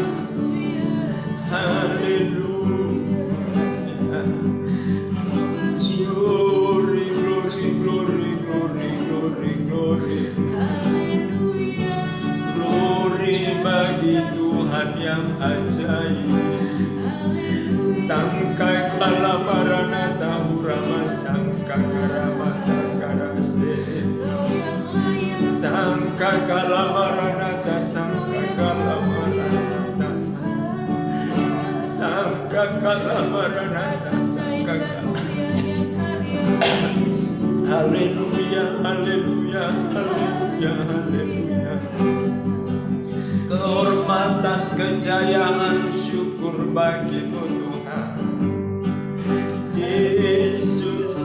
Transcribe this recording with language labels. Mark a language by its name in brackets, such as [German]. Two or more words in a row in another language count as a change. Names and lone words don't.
[Indonesian] Haleluya. [English] Glory, glory, glory, glory, glory, glory. [Indonesian] Glory bagi Tuhan yang ajaib. Sangka kala maranatha urama sangka karamata karase. Sangka kala maranatha, sangka kala maranatha. Sangka kala maranatha, sangka kala. Haleluya, haleluya, haleluya, haleluya. Kehormatan, kejayaan, syukur bagimu Tuhan Yesus.